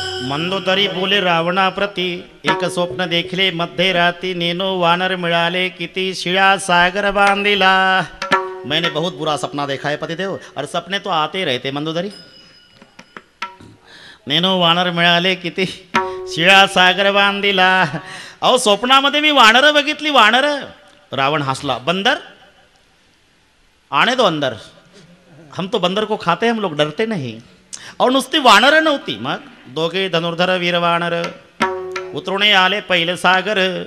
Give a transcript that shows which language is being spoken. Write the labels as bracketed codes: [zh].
[mr] मंदोदरी बोले रावणाप्रती, एक स्वप्न देखले मध्ये राती, नेनो वानर मिळाले किती, शिळा सागर बांधिला. [hi] मैंने बहुत बुरा सपना देखा है पतिदेव, और सपने तो आते रहते मंदोदरी. [mr] नेनो वानर मिळाले किती, शिळा सागर बांधिला. अहो स्वप्नामध्ये मी वानर बघितली, वानर. रावण हसला. [hi] बंदर आने दो अंदर, हम तो बंदर को खाते, हम लोग डरते नहीं. [mr] अहो नुसती वानर नव्हती, मग दोघे धनुर्धर वीर वानर उतरुणे आले पहिले सागर.